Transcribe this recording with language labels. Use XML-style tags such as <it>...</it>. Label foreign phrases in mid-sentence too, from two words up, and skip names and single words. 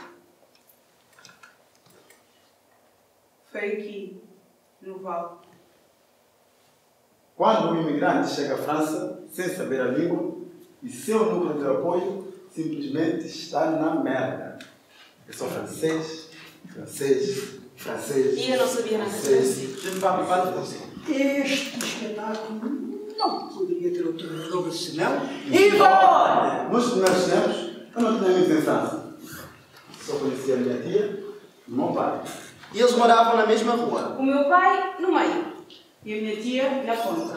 <pt>Foi aqui, no vale. Quando um imigrante chega à França sem saber a língua e seu núcleo de apoio simplesmente está na merda. Eu sou francês. E eu não sabia nada de francês.</pt> <fr>Je ne parle pas de français.</fr> <pt>Este espetáculo não poderia ter outro nome senão Ivone! Nos primeiros tempos, eu não tinha amigos em França. Só conhecia a minha tia e o meu pai. E eles moravam na mesma rua. O meu pai no meio. E a minha tia na ponta.</pt>